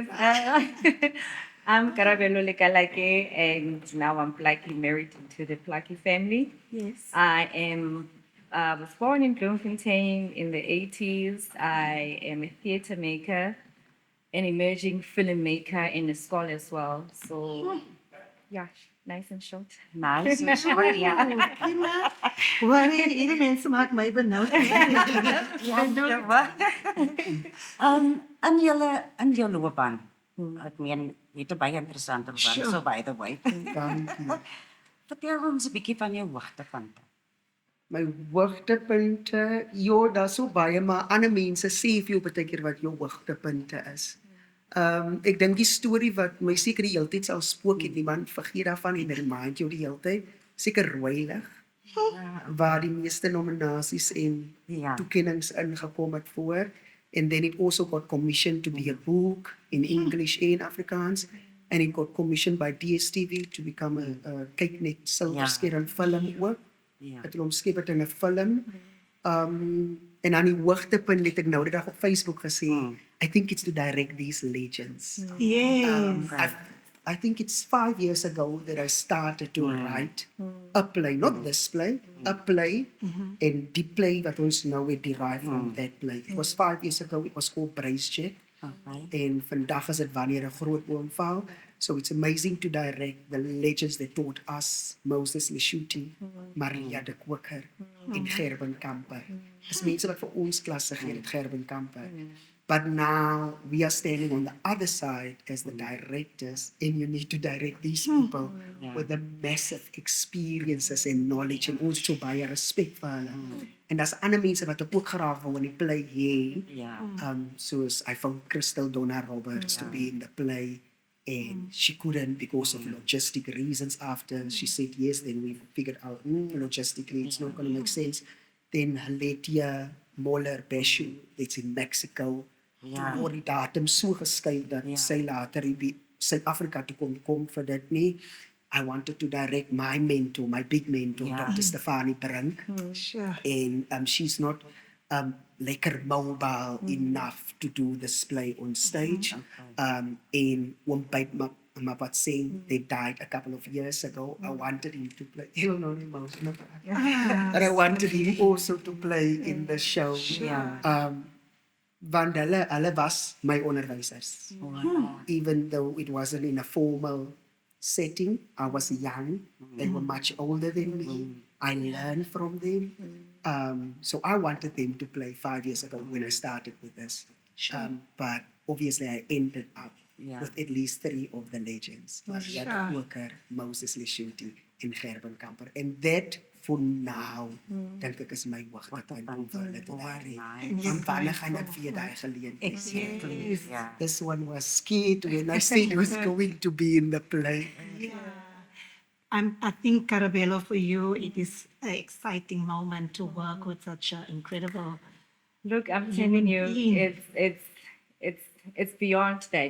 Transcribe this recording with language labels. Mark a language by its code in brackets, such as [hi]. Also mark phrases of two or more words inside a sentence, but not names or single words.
[en] I'm Karabelo Lekalake, and now I'm Plucky, married to the Plucky family. Yes. I was born in Bloemfontein in the 80s. I am a theatre maker, an emerging filmmaker, and a scholar as well. So, yeah, nice and short. Nice. Sorry, [af] ja. Kima, worry, hierdie mense maak my benoud. In julle loopbaan. Ek meen, jy het 'n baie interessante loopbaan, [en] Sure. so by the way. [af] Dankie. Vertel ons 'n bietjie van jou hoogtepunte. My hoogtepunte, ja, daar's so baie, maar ander mense sê vir jou baie keer wat jou hoogtepunte is. Ek dink die storie wat my seker die hele tyd sal spook het, niemand vergeet daarvan en remind jou die hele tyd, seker Rooilig, waar die meeste nominasies en Ja. toekennings ingekom het voor. [en] And then it also got commissioned to be a book in English and Afrikaans. And it got commissioned by DSTV to become a [af] kyk net silverskerm film ook. Ja. Het hulle omskep het in 'n film. En aan die hoogtepunt het ek nou die dag op Facebook gesê, [en] I think it's to direct these legends. Yes. I think it's 5 years ago that I started to write a play, not this play, a play, and [af] die play wat ons nou het [en] derived from that play. It was 5 years ago, it was called Brace Check. Okay. [af] En vandag is dit wanneer 'n groot boom val. [en] So it's amazing to direct the legends that taught us, Moses Leshuti, Maria de Kweker, en Gerben Kamper. [af] Dis mense wat vir ons klasse gee het, Gerben Kamper. [en] But now we are standing on the other side as the directors, and you need to direct these people with the massive experiences and knowledge, and [af] ons so baie respek vir hulle. En daar's ander mense wat ek ook graag wil in die play hê. Ja. [en] Soos I found Crystal Donna Roberts to be in the play, and she couldn't because of logistic reasons. After she said yes, then we figured out logistically it's not going to make sense. Then Haletia Moller Beshu, that's in Mexico. [af] Ja. Toe word die datum so geskuif dat sy later in Suid-Afrika toe kon kom vir dit nie. [en] I wanted to direct my mentor, my big mentor, Dr. Stefanie Brink. Sure. And she's not lekker mobile enough to do this play on stage. And one bite Mapat Singh, they died a couple of years ago. I wanted him to play. He'll know him emotional. And I wanted him also to play in the show. [af] Want hulle was my onderwysers. [en] Even though it wasn't in a formal setting. I was young. They were much older than me. I learned from them. So I wanted them to play 5 years ago when I started with this. But obviously I ended up with at least 3 of the legends. Jan Koker, Moses Leshuti, en Gerben Kamper. [af] En dat voor nou, dink ek is my hoogtepunt om vir hulle te herinner. En wanneer gaan ek weer daai geleentheid hê? [en] Yeah. This one was scared when I said he was going to be in the play. I think, Karabelo, for you, it is an exciting moment to work with such an incredible. Look, I'm telling you, being. it's beyond that.